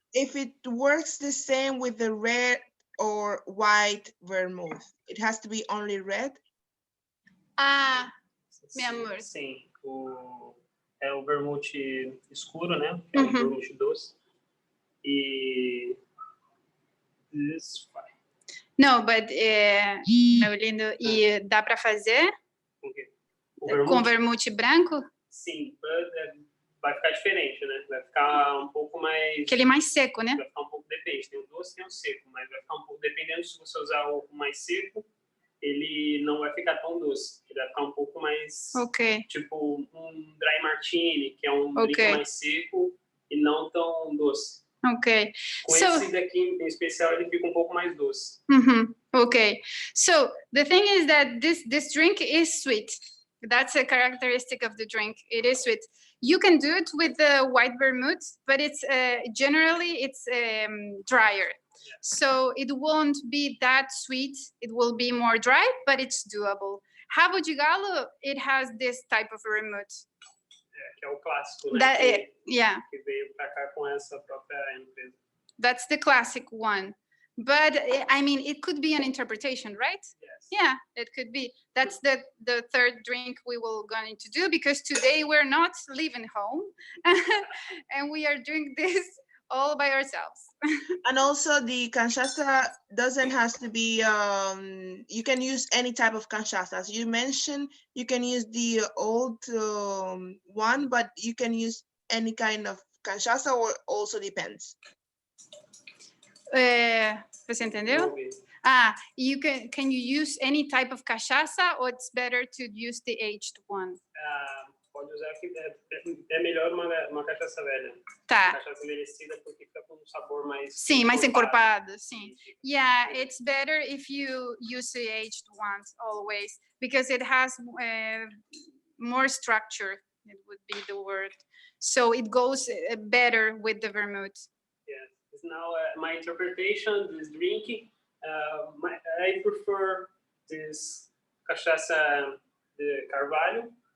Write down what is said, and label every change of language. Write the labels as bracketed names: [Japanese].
[English] if it works the same with the red or white vermouth. It has to be only red. [Portuguese] Ah, meu amor. Sim, é o vermouth escuro, né? É o vermouth doce. E [English] this fine. No, but [Portuguese] meu lindo, e dá para fazer com vermouth branco? Sim, vai ficar diferente, né? Vai ficar um pouco mais. Aquele mais seco, né? Vai ficar um pouco, depende. Tem o doce, tem o seco, mas vai ficar um pouco dependendo se você usar o mais seco, ele não vai ficar tão doce. Ele vai ficar um pouco mais. Ok. Tipo um dry martini, que é um drink mais seco e não tão doce. Ok. Com esse daqui em especial, ele fica um pouco mais doce. Okay. [English] So the thing is that this drink is sweet. That's a characteristic of the drink. It is sweet. You can do it with the white vermouth, but it's generally it's drier. Yeah. So it won't be that sweet. It will be more dry, but it's doable. Rabo de galo, it has this type of vermouth. [Portuguese] Que é o clássico, né? Que veio para cá com essa própria empresa. [English] That's the classic one. But I mean, it could be an interpretation, right? Yes. Yeah, it could be. That's the third drink we will going to do, because today we're not leaving home and we are doing this all by ourselves. And also the cachaça doesn't have to be, you can use any type of cachaça. As you mentioned, you can use the old one, but you can use any kind of cachaça, or also depends. [Portuguese] Você entendeu? [English] You can you use any type of cachaça, or it's better to use the aged one? [Portuguese] Pode usar que é melhor uma cachaça velha. Tá. Cachaça envelhecida porque fica com um sabor mais. Sim, mais encorpado, sim. [English] Yeah, it's better if you use the aged ones always, because it has more structure it would be the word. So it goes better with the vermouth. Yeah, it's now my interpretation. This drink, I prefer this cachaça de carvalho.